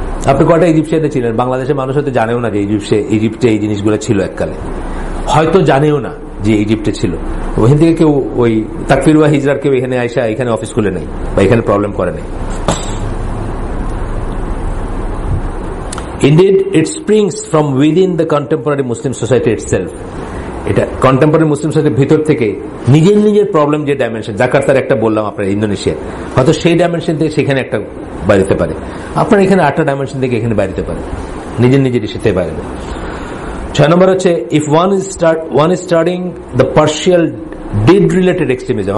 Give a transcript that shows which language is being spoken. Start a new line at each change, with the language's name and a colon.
Bangla: আপনি কয়টা ইজিপ্সিয়ানে ছিলেন? বাংলাদেশের মানুষ হয়তো জানেও না যে ইজিপ্টে এই জিনিসগুলো ছিল এককালে, হয়তো জানেও না যে ইজিপ্টে ছিল। ওখান থেকে কেউ ওই তাকফির ওয়া হিজরার কেউ এখানে আইসা এখানে অফিস খুলে নেই বা এখানে প্রবলেম করে নেই।
English: Indeed, it springs from within the contemporary Muslim society itself.
Bangla: এটা কন্টেম্পোরারি মুসলিম সোসাইটির ভিতর থেকে নিজের প্রবলেম যে ডাইমেনশন, জাকার্তার একটা বললাম আপনার ইন্দোনেশিয়া, হয়তো সেই ডাইমেনশন থেকে সেখানে একটা বাড়িতে পারে, আপনার এখানে 8টা ডাইমেনশন থেকে এখানে বাড়িতে পারে, নিজের ইস্যুতে বাইরে। 6 নম্বর হচ্ছে
English: If one is studying the partial deed related extremism.